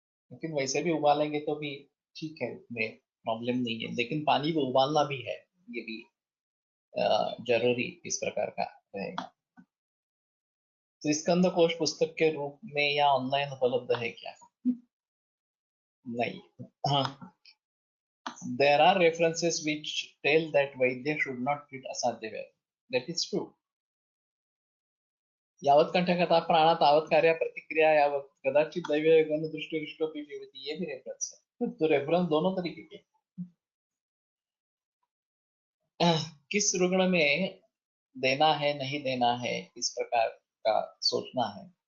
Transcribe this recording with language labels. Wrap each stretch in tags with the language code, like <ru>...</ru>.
<hi>लेकिन वैसे भी उबालेंगे तो भी ठीक है, उसमें प्रॉब्लम नहीं है, लेकिन पानी को उबालना भी है, ये भी जरूरी इस प्रकार का रहेगा। तो स्कंद कोश पुस्तक के रूप में या ऑनलाइन उपलब्ध है क्या? नहीं।</hi> <en>हाँ, there are references which tell that वैद्य should not treat असाध्य व्याधि. That is true.</en> <sa>यावत् कंठकथा प्राणा तावत् कार्या प्रतिक्रिया यावत् कदाचित दैव गंध दृष्टि दृष्टोपि जीवति,</sa> <hi>ये भी रेफरेंस है। तो रेफरेंस दोनों तरीके के। किस रुग्ण में देना है नहीं देना है, इस प्रकार का सोचना है।</hi>